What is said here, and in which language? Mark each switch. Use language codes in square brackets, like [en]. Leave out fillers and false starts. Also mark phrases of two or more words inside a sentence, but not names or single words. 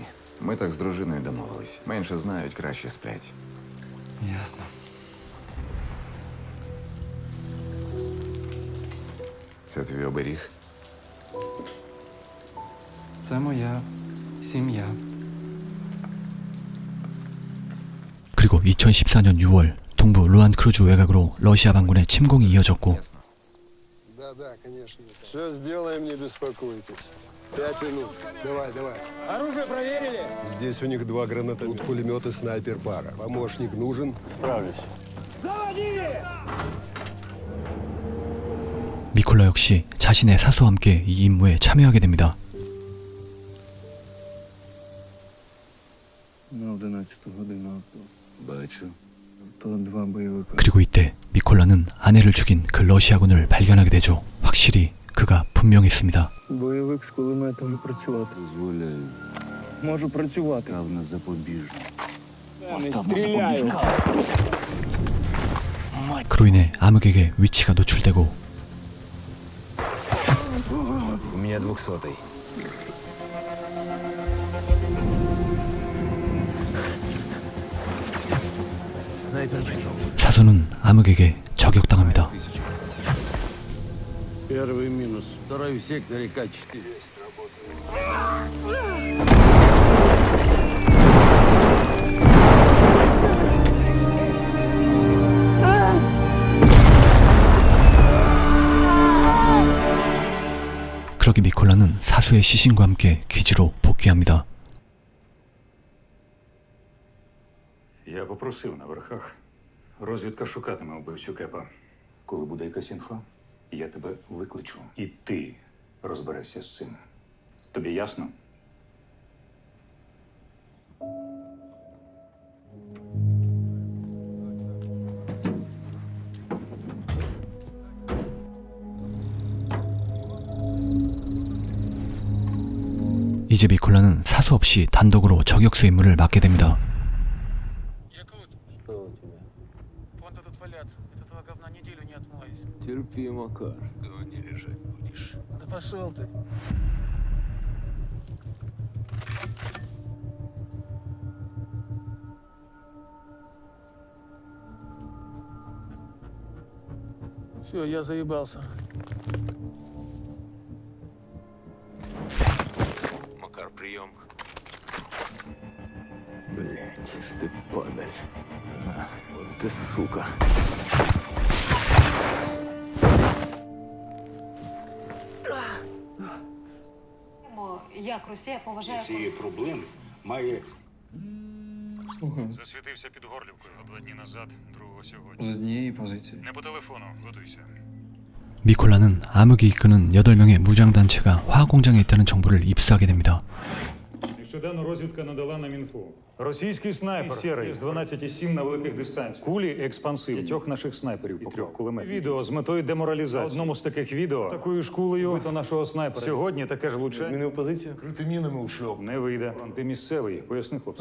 [uk] Ми так з дружиною домовились. Менше знають, краще сплять. Ясно. Це твій оберіг? Це моя сім'я. [ko] 그리고 2014년 6월 동부 루안 크루즈 외곽으로 러시아 반군의 침공이 이어졌고 [ru] Да, конечно. Все сделаем, не беспокойтесь. 5 минут. Давай. Оружие проверили? Здесь у них 2 гранатомета, пулемет и снайпер-пара. Помощник нужен? Справлюсь. [ko] 미콜라 역시 자신의 사수와 함께 이 임무에 참여하게 됩니다. [uk] На 11 годину авто. Бачу. То 2 бойовика. [ko] 그리고 이때 미콜라는 아내를 죽인 그 러시아군을 발견하게 되죠. 확실히 그가 분명했습니다. [uk] Бойовик з кулеметом працювати. Дозволяю. Можу працювати. Став на запобіжник. Стріляю. [ko] 그로 인해 암흑에게 위치가 노출되고 [ru] У меня 200-й. Снайпер пришел. [ko] 사수는 암흑에게 저격당합니다. [ru] Первый минус. Второй в секторе К4. [ko] 그러기 미콜라는 사수의 시신과 함께 기지로 복귀합니다. [uk] Я попросив на верхах. Розвідка шукатиме убивцю Кепа. Коли буде якась інфа, я тебе викличу. І ти розберешся з цим. Тобі ясно? [ko] 이제 미콜라는 사수 없이 단독으로 저격수 임무를 맡게 됩니다. [ru] Терпи, Макар. Не лежать будешь. Да пошел ты. Все, я заебался. Макар, прием. Блять, ты падаль. Вот ты сука. [uk] Як Росія поважає Цієї проблеми має Слухаю. Засвітився під Горлівкою 2 дні назад, другого сьогодні. З однієї позиції. Не по телефону, готуйся. [ko] 미콜라는 암흑이 이끄는 8명의 무장단체가 화공장에 있다는 정보를 입수하게 됩니다. [uk] Нещодавно розвідка надала нам інфу. Російський снайпер «Сєрий» з 12,7 на великих дистанціях. Кулі експансивні. 5 наших снайперів і 3 кулеметів. Відео з метою деморалізації. На одному з таких відео такою ж кулею бито нашого снайпера. Сьогодні таке ж влучання. змінив позицію. Крити мінами у шльоп. Не вийде. Ти місцевий. Поясни, хлопці.